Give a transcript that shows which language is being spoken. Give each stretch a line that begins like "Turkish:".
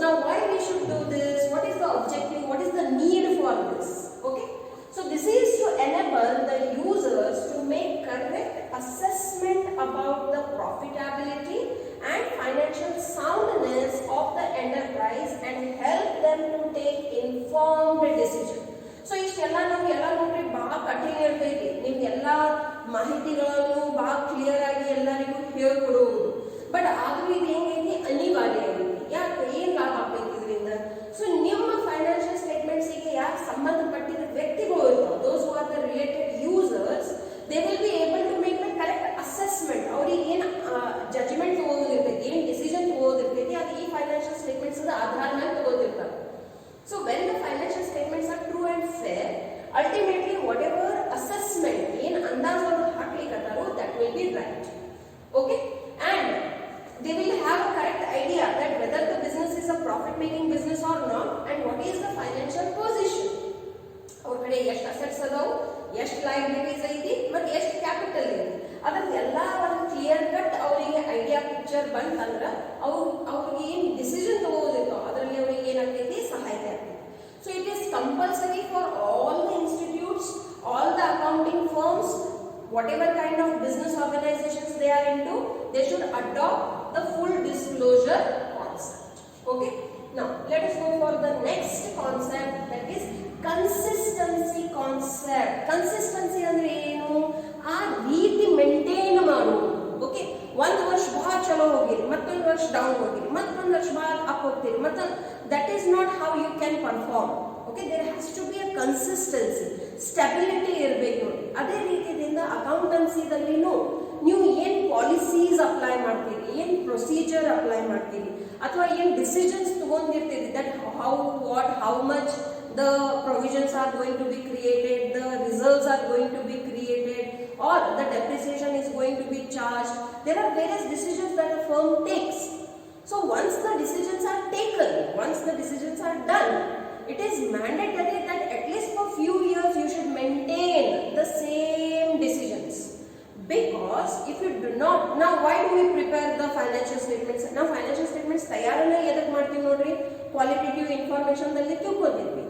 English: Now why we should do this? What is the objective? What is the need for this? Okay, so this is to enable the users to make correct assessment about the profitability and financial soundness of the enterprise and help them to take informed decision.
Kannada: So ಇಷ್ಟೆಲ್ಲ ನಮಗೆಲ್ಲ ನೋಡ್ರಿ ಬಹಳ ಕಠಿಣ ಇರ್ತೈತಿ. ನಿಮ್ಗೆಲ್ಲ ಮಾಹಿತಿಗಳನ್ನು ಬಹಳ clear ಆಗಿ ಎಲ್ಲರಿಗೂ ಹೇಳ್ಕೊಡುವುದು. ಬಟ್ ಆದ್ರೂ ಇದು ಹೆಂಗೈತಿ? ಅನಿವಾರ್ಯ ಐತಿ. ಯಾಕೆ? ಏನ್ ಲಾಭ ಆಗ್ತೈತಿ ಇದರಿಂದ? ಸೊ ನಿಮ್ಮ ಫೈನಾನ್ಷಿಯಲ್ ಸ್ಟೇಟ್ಮೆಂಟ್ಸ್ ಗೆ ಯಾಕೆ ಸಂಬಂಧಪಟ್ಟಿದ ವ್ಯಕ್ತಿಗಳು ಇರ್ತಾವೆ,
English: those who are the related users, they will be able to make the correct assessment.
Kannada: ಅವ್ರಿಗೆ ಏನು ಜಡ್ಜ್ಮೆಂಟ್ ತಗೋದಿರ್ತೈತಿ, ಏನು ಡಿಸಿಷನ್ ತಗೋದಿರ್ತೈತಿ, ಅದು ಈ ಫೈನಾನ್ಷಿಯಲ್ ಸ್ಟೇಟ್ಮೆಂಟ್ಸ್ ಆಧಾರ ಮೇಲೆ ತಗೋತಿರ್ತಾರೆ.
English: So when the financial statements are true and fair, ultimately whatever assessment
Kannada: ಏನು ಅಂದಾಜನ್ನು ಹಾಕ್ಲಿಕ್ಕತ್ತಾರೋ
English: that will be right. Okay, and they will have a correct idea that whether the business is a profit making business or not, and what is the financial position.
Kannada: ಅವ್ರ ಕಡೆ ಎಷ್ಟು assets ಅದಾವು, ಎಷ್ಟು liabilities ಐತಿ, ಮತ್ತು ಎಷ್ಟು capital ಐತಿ, ಅದನ್ನೆಲ್ಲ ಒಂದು ಕ್ಲಿಯರ್ ಕಟ್ ಅವರಿಗೆ ಐಡಿಯಾ ಪಿಕ್ಚರ್ ಬಂತಂದ್ರೆ ಅವ್ರಿಗೆ ಏನು ಡಿಸಿಷನ್ ತಗೋದಿರ್ತಾವ ಅದರಲ್ಲಿ ಅವ್ರಿಗೆ ಏನಾಗ್ತೈತಿ? ಸಹಾಯಕ ಆಗ್ತೈತಿ.
English: So it is compulsory for all the institutes, all the accounting firms, whatever kind of business organizations they are into, they should adopt the full disclosure concept. Okay, now let us go for the next concept, that is consistency concept.
Kannada: Consistency ಅಂದ್ರೆ ಏನು? ಆ ರೀತಿ maintain ಮಾಡೋದು. Okay, ಒಂದು ವರ್ಷ ಬಹಳ ಚಲೋ ಹೋಗಿರಿ, ಮತ್ತೊಂದು ವರ್ಷ ಡೌನ್ ಹೋಗಿರಿ, ಮತ್ತೊಂದು ವರ್ಷ ಬಹಳ ಅಪ್ ಹೋಗ್ತೀರಿ, ಮತ್ತು
English: that is not how you can perform. Okay, there has to be a consistency, stability
Kannada: ಇರಬೇಕು ನೋಡಿ. ಅದೇ ರೀತಿಯಿಂದ ಅಕೌಂಟೆನ್ಸಿದಲ್ಲಿನೂ ನೀವು ಏನು ಪಾಲಿಸೀಸ್ ಅಪ್ಲೈ ಮಾಡ್ತೀರಿ, ಏನು ಪ್ರೊಸೀಜರ್ ಅಪ್ಲೈ ಮಾಡ್ತೀರಿ, ಅಥವಾ ಏನು decisions ತಗೊಂಡಿರ್ತೀರಿ,
English: That how what how much the provisions are going to be created, the reserves are going to be created, or the depreciation is going to be charged. There are various decisions that a firm takes. So once the decisions are taken, once the decisions are done, it is mandatory that at least for few years you should maintain the same decisions. Because if you do not, now why do we prepare the financial statements?
Kannada: Now financial statements ತಯಾರನ್ನ ಎದಕ್ಕೆ ಮಾಡ್ತೀವಿ ನೋಡ್ರಿ? Qualitative information ದಲ್ಲಿ ತಿಳ್ಕೊಂಡಿದ್ವಿ.